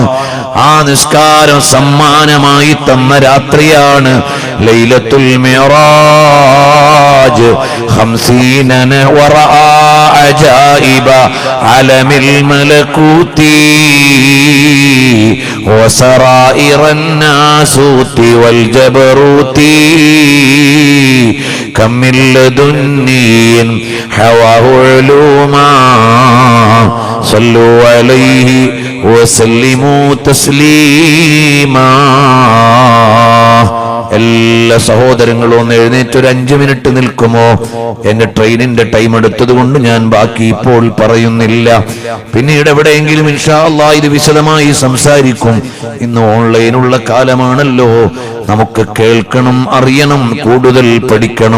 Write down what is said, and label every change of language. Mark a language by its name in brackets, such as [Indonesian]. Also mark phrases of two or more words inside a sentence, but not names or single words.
[Malayalam] ആ നിസ്കാരം സമ്മാനമായി തന്ന രാത്രിയാണ് ലൈലത്തുൽ മിഅറാജ്. [Arabic] 50 ورأى عجائب عالم الملكوت وسرائر الناسوت والجبروت كم من لدني حواه علوما صلوا عليه وسلموا تسليما. [Malayalam] എല്ലാ സഹോദരങ്ങളും ഒന്ന് എഴുന്നേറ്റ് ഒരു 5 മിനിറ്റ് നിൽക്കുമോ? എന്റെ ട്രെയിനിന്റെ ടൈം എടുത്തത് കൊണ്ട് ഞാൻ ബാക്കി ഇപ്പോൾ പറയുന്നില്ല. പിന്നീട് എവിടെയെങ്കിലും [Arabic] إن شاء الله [Malayalam] ഇത് വിശദമായി സംസാരിക്കും. ഇന്ന് ഓൺലൈനുള്ള കാലമാണല്ലോ, നമുക്ക് കേൾക്കണം, അറിയണം, കൂടുതൽ പഠിക്കണം.